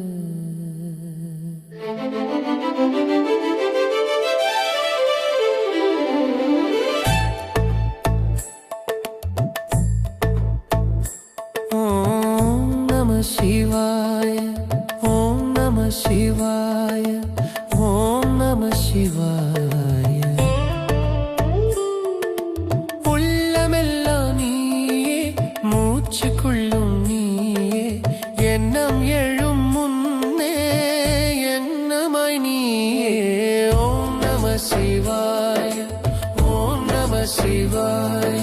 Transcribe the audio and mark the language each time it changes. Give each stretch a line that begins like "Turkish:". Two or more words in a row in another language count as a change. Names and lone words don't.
Sanskrit: ॐ नमः शिवाय. ॐ नमः शिवाय। ॐ नमः शिवाय.
Tamil: உள்ளமெல்லாம் நீயே, மூச்சுக்குள்ளும் நீயே, எண்ணம் எழும் முன்னே எண்ணமாய் நீயே.
Sanskrit: ॐ नमः शिवाय। ॐ नमः शिवाय.